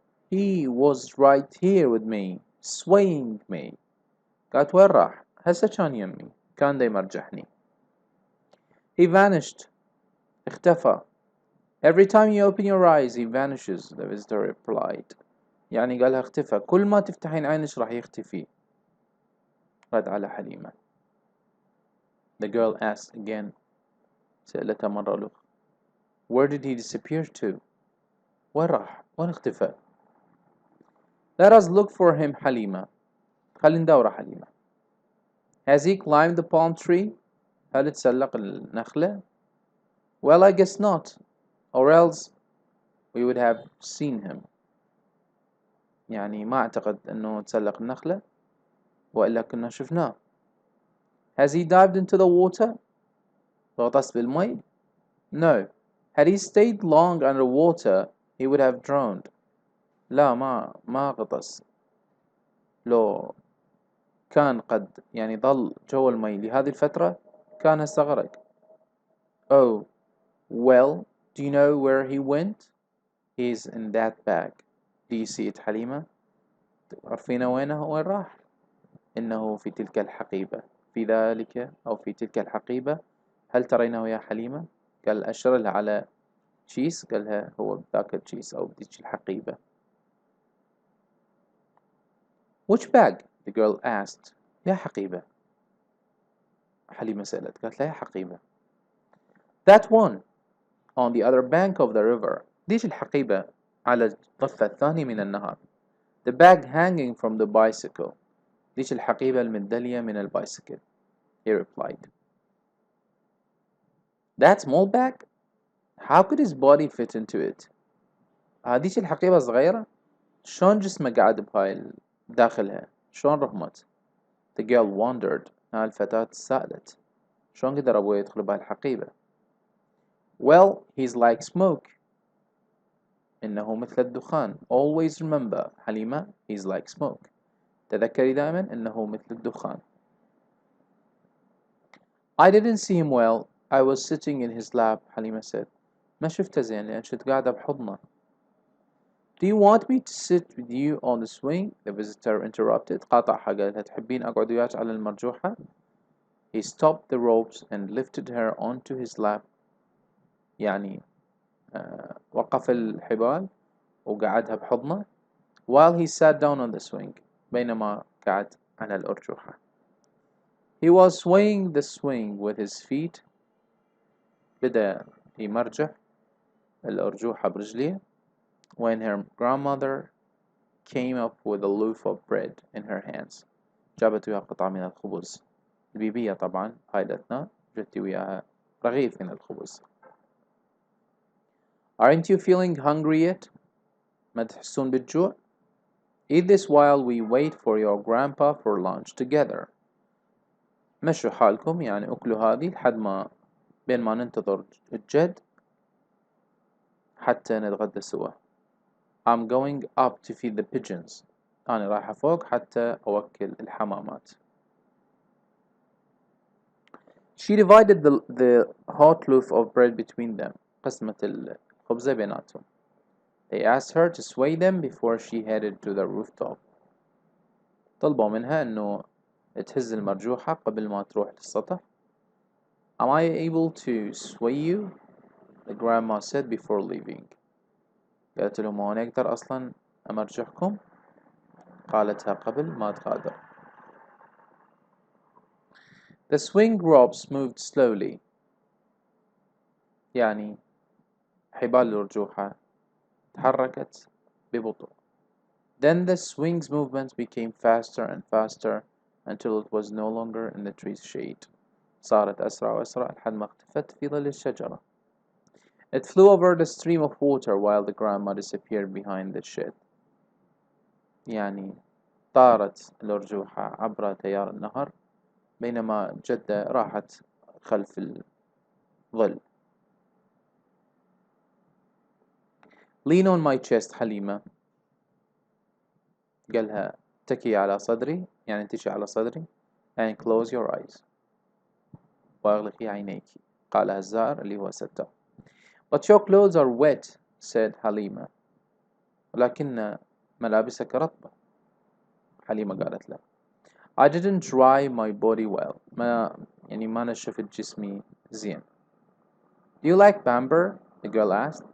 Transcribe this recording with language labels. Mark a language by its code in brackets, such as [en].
[en] He was right here with me, swaying me. [ar] قالت وين راح؟ هسه كان يمي كان دا يمرجحني. [en] He vanished. [ar] اختفى. [en] Every time you open your eyes he vanishes, the visitor replied. [ar] يعني قالها اختفى كل ما تفتحين عينش راح يختفي. رد على حليمة. [en] The girl asked again. [ar] سألتها مرة أخرى. [en] Where did he disappear to? [ar] وين راح؟ وين اختفى؟ [en] Let us look for him, Halima. [ar] خلي ندور حليمة. [en] Has he climbed the palm tree? [ar] هل تسلق النخلة؟ [en] Well, I guess not, or else we would have seen him. [ar] يعني ما أعتقد أنه تسلق النخلة وإلا كنا شفناه. [en] Has he dived into the water? [ar] غطس بالمي؟ [en] No. Had he stayed long under water, he would have drowned. [ar] لا ما غطس. لو كان قد يعني ظل جوا المي لهذه الفترة كان استغرق. [en] Oh, well, do you know where he went? He's in that bag. Do you see it, Halima? [ar] تعرفين وين راح؟ إنه في تلك الحقيبة. في ذلك أو في تلك الحقيبة. هل ترينه يا حليمة؟ قال أشر لها على تشيس قالها هو بذاك التشيس أو بديك الحقيبة. [en] Which bag? The girl asked. [ar] يا حقيبة. حليمة سألت قالت لها يا حقيبة. [en] That one on the other bank of the river. [ar] ديش الحقيبة على الضفة الثانية من النهر. [en] The bag hanging from the bicycle. [ar] ديش الحقيبة المندلية من البايسكل. [en] He replied. That small bag? How could his body fit into it? [ar] هذيش الحقيبة صغيرة؟ شلون جسمه قاعد بهاي داخلها؟ شلون رحمت؟ [en] The girl wondered. [ar] الفتاة سألت. شلون قدر أبوي يدخل بهاي الحقيبة؟ [en] Well, he's like smoke. [ar] إنه مثل الدخان. [en] Always remember, Halima, he's like smoke. [ar] تذكري دائما إنه مثل الدخان. [en] I didn't see him well. I was sitting in his lap, Halima said. [ar] ما شفته زين لأن كنت قاعدة بحضنه. [en] Do you want me to sit with you on the swing? The visitor interrupted. [ar] قاطعها قالتها تحبين أقعد وياك على المرجوحة? [en] He stopped the ropes and lifted her onto his lap. [ar] يعني وقف الحبال وقعدها بحضنه [en] while he sat down on the swing [ar] بينما قعد على الأرجوحة. [en] He was swaying the swing with his feet [ar] بدأ يمرجح الأرجوحة برجليه [en] when her grandmother came up with a loaf of bread in her hands. [ar] جابت وياها قطعة من الخبز. البيبية طبعا قايلتنا جبتي وياها رغيف من الخبز. [en] Aren't you feeling hungry yet? [ar] ما تحسون بالجوع؟ [en] Eat this while we wait for your grandpa for lunch together. [ar] مشوا حالكم يعني أكلوا هذه لحد ما بين ما ننتظر الجد حتى نتغدى سوا. [en] I'm going up to feed the pigeons. [ar] أنا رايحة فوق حتى أوكل الحمامات. [en] She divided the hot loaf of bread between them. [ar] قسمت الخبزة بيناتهم. [en] They asked her to sway them before she headed to the rooftop. [ar] طلبوا منها إنه تهز المرجوحة قبل ما تروح للسطح. [en] Am I able to sway you? The grandma said before leaving. [ar] قالت لهم هو أنا أقدر أصلا أمرجحكم؟ قالتها قبل ما تغادر. [en] The swing ropes moved slowly. [ar] يعني حبال الأرجوحة تحركت ببطء. [en] Then the swing's movements became faster and faster until it was no longer in the tree's shade. [ar] صارت أسرع وأسرع لحد ما اختفت في ظل الشجرة. [en] It flew over the stream of water while the grandma disappeared behind the shed. [ar] يعني طارت الأرجوحة عبر تيار النهر بينما جدة راحت خلف الظل. [en] Lean on my chest Halima. [ar] قالها اتكي على صدري يعني اتكي على صدري [en] and close your eyes [ar] واغلقي عينيك. قالها الزائر اللي هو ستار. [en] But your clothes are wet said Halima. [ar] ولكن ملابسك رطبة. [en] حليمة [ar] قالت له [en] I didn't dry my body well. [ar] ما نشفت جسمي زين. [en] Do you like bamber? The girl asked.